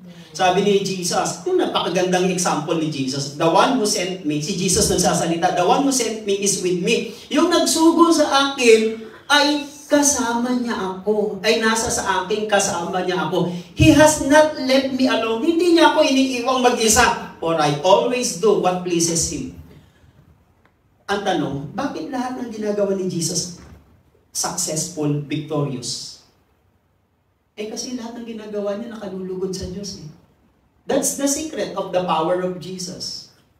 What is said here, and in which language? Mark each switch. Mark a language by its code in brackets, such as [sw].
[tl] Sabi ni Jesus, kung napakagandang example ni Jesus, [en] the one who sent me, [tl] si Jesus nagsasalita, [en] the one who sent me is with me. [tl] Yung nagsugo sa akin ay kasama niya ako. Ay nasa sa akin, kasama niya ako. [en] He has not left me alone. [tl] Hindi niya ako iniiwang mag-isa. [en] For I always do what pleases Him. [tl] Ang tanong, bakit lahat ng ginagawa ni Jesus successful, victorious? Kasi lahat ng ginagawa niya nakalulugod sa Diyos eh. [en] That's the secret of the power of Jesus.